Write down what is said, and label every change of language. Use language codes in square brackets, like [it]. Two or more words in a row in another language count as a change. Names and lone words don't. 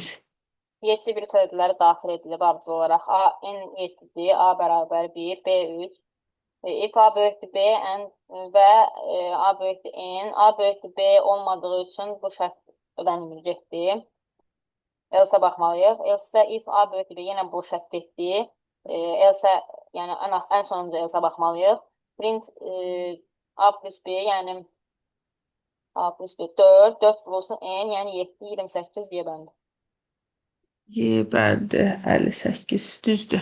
[az] 7 bir sözləri daxil edilib arzu olaraq. A n 7-dir, A bərabər 1, B 3. If A böyükdür B və A böyükdür N. A böyükdür B olmadığı üçün bu şərt ödənilməyəcəkdir. Else baxmalıyıq. [en] Else if [az] A böyükdür B yenə bu şərt etdi. Else yəni ən sonuncu else baxmalıyıq. [en] Print A plus B [az] yəni [en] A plus B [az] 4, 4 vurulsun N yəni 7, 28 Y bəndi. Y bəndi 58. Düzdür.